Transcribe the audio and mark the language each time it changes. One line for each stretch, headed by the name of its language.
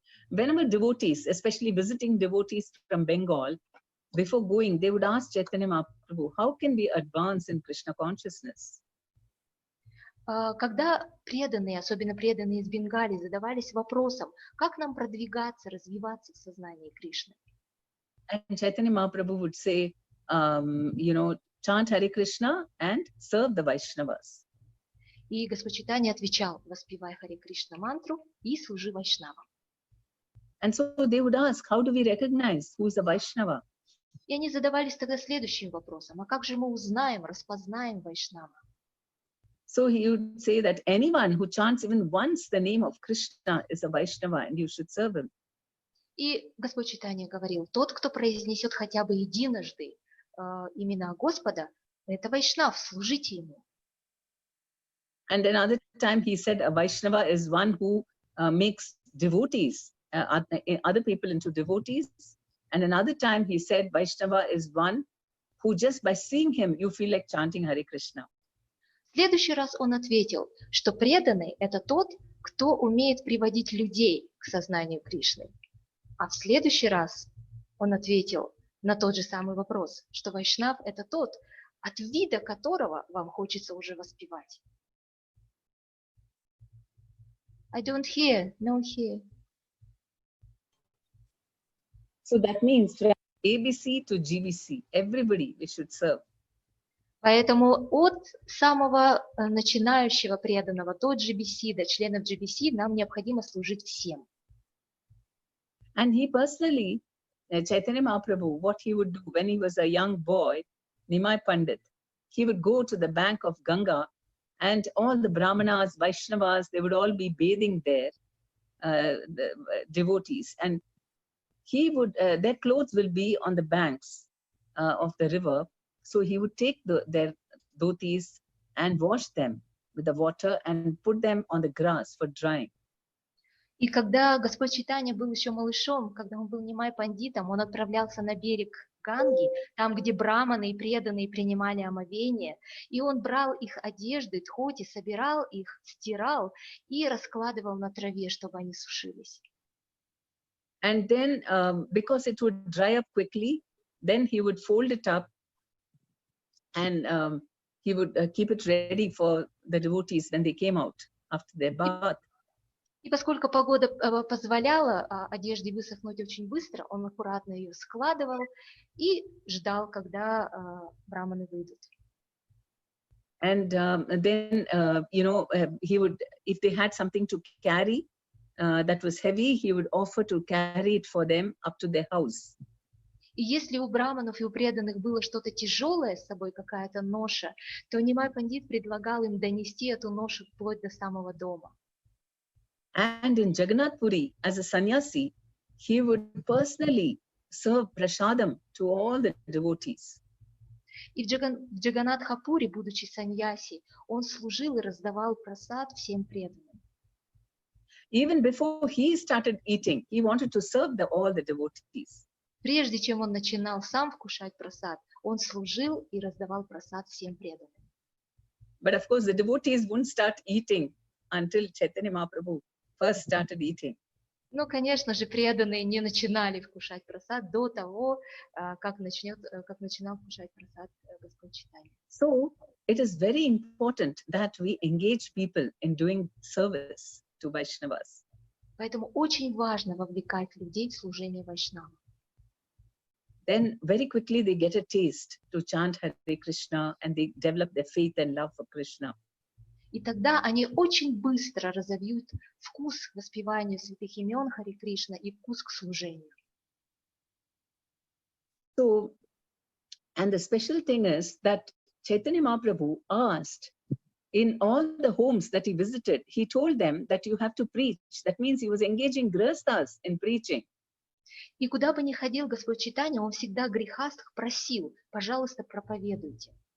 English: Whenever devotees, especially visiting devotees from Bengal, before going, they would ask Chaitanya Mahaprabhu, how can we advance in Krishna consciousness?
Russian: Когда преданные, особенно преданные из Бенгалии, задавались вопросом, как нам продвигаться, развиваться в сознании Кришны.
English: And Chaitanya Mahaprabhu would say, chant Hare Krishna and serve the Vaishnavas.
Russian: И Господь Чайтанья отвечал: воспевай Харе Кришна мантру и служи вайшнавам.
English: And so they would ask, how do we recognize who is a Vaishnava?
Russian: И они задавались тогда следующим вопросом: а как же мы узнаем, распознаем вайшнава?
English: So he would say that anyone who chants even once the name of Krishna is a Vaishnava and you should serve him.
Russian: И Господь Чайтанья говорил: тот, кто произнесет хотя бы единожды имена Господа, это вайшнав, служите ему.
English: And another time he said a Vaishnava is one who makes devotees, other people into devotees. And another time he said Vaishnava is one who just by seeing him, you feel like chanting Hare Krishna.
Russian: В следующий раз он ответил, что преданный – это тот, кто умеет приводить людей к сознанию Кришны. А в следующий раз он ответил на тот же самый вопрос, что вайшнав – это тот, от вида которого вам хочется уже воспевать.
English: I don't hear, no hear. So that means from ABC to GBC, everybody we should serve.
Russian: Поэтому от самого начинающего преданного до GBC, до членов GBC, нам необходимо служить всем.
English: And he personally, Chaitanya Mahaprabhu, what he would do when he was a young boy, Nimai Pandit, he would go to the bank of Ganga and all the Brahmanas, Vaishnavas, they would all be bathing there, the devotees. And he would, their clothes will be on the banks of the river. So he would take their dhotis and wash them with the water and put them on the grass for drying.
Russian: И когда Господь Чайтанья был еще малышом, когда он был Нимай Пандитом, он отправлялся на берег Ганги, там, где браманы и преданные принимали омовение, и он брал их одежды, дхоти, собирал их, стирал и раскладывал на траве, чтобы они сушились.
English: And then, because it would dry up quickly, then he would fold it up and he would keep it ready for the devotees when they came out after their bath.
Russian: И поскольку погода позволяла одежде высохнуть очень быстро, он аккуратно ее складывал и ждал, когда браманы выйдут.
English: And then, he would, if they had something to carry that was heavy, he would offer to carry it for them up to their house.
Russian: И если у браманов и у преданных было что-то тяжелое с собой, какая-то ноша, то Нимай Пандит предлагал им донести эту ношу вплоть до самого дома.
English: And in Jagannath Puri, as a sannyasi, he would personally serve prasadam to all the devotees.
Russian: И в Джаганнатхапуре, будучи саньяси, он служил и раздавал прасад всем преданным.
English: Even before he started eating, he wanted to serve all the devotees.
Russian: Прежде чем он начинал сам вкушать прасад, он служил и раздавал прасад всем преданным.
English: But of course, the devotees wouldn't start eating until Chaitanya Mahaprabhu first started eating.
Russian: Но, конечно же, преданные не начинали вкушать прасад до того, как начинал вкушать прасад Господь Чайтанья.
English: So it is very important that we engage people in doing service to Vaishnavas.
Russian: Поэтому очень важно вовлекать людей в служение вайшнавам.
English: Then very quickly they get a taste to chant Hare Krishna and they develop their faith and love for Krishna.
Russian: И тогда они очень быстро разовьют вкус к воспеванию святых имен Харе Кришна и вкус к служению.
English: So, and the special thing is that Chaitanya Mahaprabhu asked in all the homes that he visited, he told them that you have to preach. That means he was engaging grihasthas in preaching.
Russian: И куда бы ни ходил Господь Чайтанья, он всегда грехастх просил: пожалуйста, проповедуйте.